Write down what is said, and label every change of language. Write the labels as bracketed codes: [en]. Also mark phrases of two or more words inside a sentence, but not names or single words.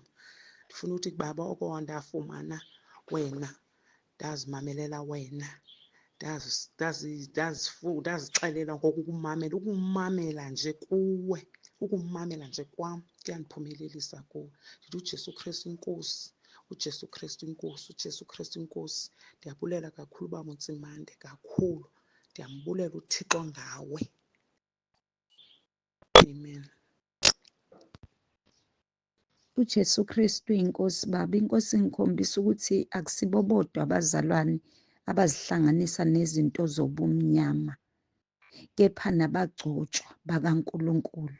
[xh] Ndifuna uthi Baba oko ndafumana wena, ndazimamelela wena, ndazixelela ngoku ukumamela nje kuwe, ukumamela nje kwam kuyandiphumelelisa kuwe. Ndithi uJesu Kristu inkosi, uJesu Kristu inkosi, uJesu Kristu inkosi. Ndiyabulela kakhulu uba Motsimande, kakhulu. Ndiyambulela uThixo ngawe. Amen. uJesu Kristu inkosi Baba. [zu] Inkosi ingikhombisa ukuthi akusibo bodwa abazalwane abazihlanganisa nezinto zobumnyama, kepha nabagcotshwa bakaNkulunkulu.